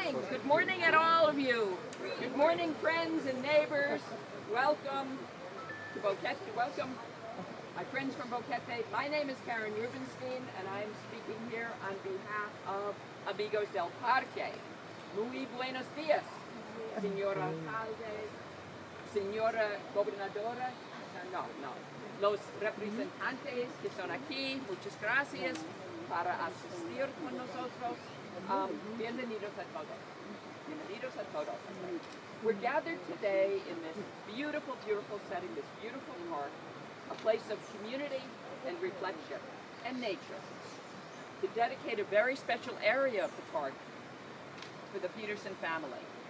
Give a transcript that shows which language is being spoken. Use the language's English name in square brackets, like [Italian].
[English] Good morning at all of you. Good morning, friends and neighbors. Welcome to Boquete. Welcome, my friends from Boquete. My name is Karen Rubenstein, and I'm speaking here on behalf of Amigos del Parque. [Spanish] Muy buenos días, señora alcalde, señora gobernadora. No. Los representantes que son aquí, muchas gracias para asistir con nosotros. Bienvenidos a todos. Bienvenidos a todos. [English] We're gathered today in this beautiful, beautiful setting, this beautiful park, a place of community and reflection and nature, to dedicate a very special area of the park for the Peterson family.